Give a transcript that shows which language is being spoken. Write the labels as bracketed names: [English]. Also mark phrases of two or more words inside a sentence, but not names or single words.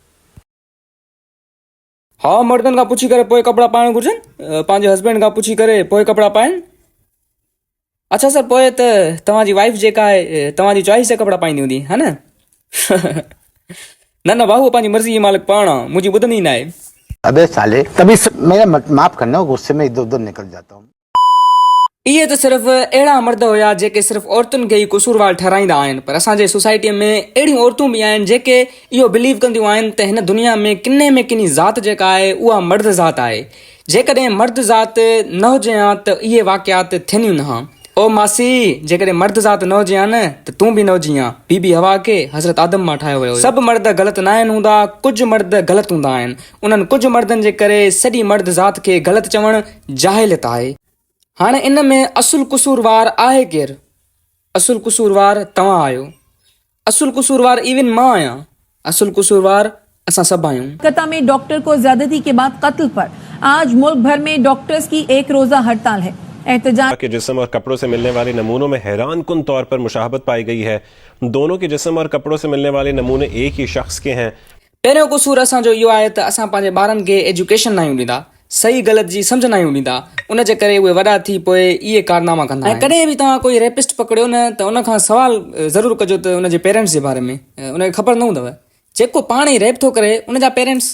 [Sindhi] हा, मर्दनि खां पुछी करे पोइ कपिड़ा पाइण घुरिजनि, पंहिंजे हस्बैंड खां पुछी करे पोइ कपिड़ा पाइनि। अच्छा सर, पोइ त तव्हांजी वाइफ जेका आहे तव्हांजी चॉइस जा कपिड़ा पाईंदी हूंदी, हा न? न बाबू, पंहिंजी मर्ज़ी जी मालिक पाण आहे, मुंहिंजी ॿुधंदी न आहे। [Urdu] ابے سالے، کبھی میرا معاف کرنا، غصے میں ادھر ادھر نکل جاتا ہوں. [Sindhi] इहे त सिर्फ़ु अहिड़ा मर्द हुया जेके सिर्फ़ु औरतुनि खे ई कसूरवार ठहिराईंदा आहिनि, पर असांजे सोसाइटीअ में अहिड़ियूं औरतूं बि आहिनि जेके इहो बिलीव कंदियूं आहिनि त हिन दुनिया में किनी ज़ात जेका आहे उहा मर्द ज़ात आहे। जेकॾहिं मर्द ज़ात न हुजे हा त इहे वाक़ियात थियनि ई न हा। ओ मासी, जेकॾहिं मर्द ज़ात न हुजे हा न त तूं बि न हुजी हा। बीबी हवा खे हज़रत आदम मां ठाहियो वियो। सभु मर्द ग़लति न आहिनि हूंदा, कुझु मर्द ग़लति हूंदा आहिनि। उन्हनि कुझु मर्दनि जे करे सॼी मर्द ज़ात खे ग़लति चवणु जाहिलियत आहे। हाणे इन में असुल कसूरवार आहे केरु? असुल कसूरवार तव्हां आहियो। असुल कसूरवार इवन मां आहियां। असुल कसूरवार असां सभु आहियूं। [Urdu] کولکتہ میں ڈاکٹر کو زیادتی کے بعد قتل پر آج ملک بھر میں ڈاکٹرز کی ایک روزہ ہڑتال ہے. احتجاج کے جسم اور کپڑوں سے ملنے والے نمونوں میں حیران کن طور پر مشابہت پائی گئی ہے. دونوں کے جسم اور کپڑوں سے ملنے والے نمونے ایک ہی شخص کے ہیں. [Sindhi] पहिरियों कसूर असांजो इहो आहे त असां पंहिंजे ॿारनि खे एजुकेशन न आहियूं ॾींदा, सही ग़लति जी सम्झ न आहियूं ॾींदा। उन जे करे उहे वॾा थी पोइ इहे कारनामा कंदा आहिनि। कॾहिं बि तव्हां कोई रेपिस्ट पकड़ियो न त उन खां सवाल ज़रूरु कजो त उन जे पेरेंट्स जे बारे में। उनखे ख़बर न हूंदव जेको पाण ई रेप थो करे उन जा पेरेंट्स।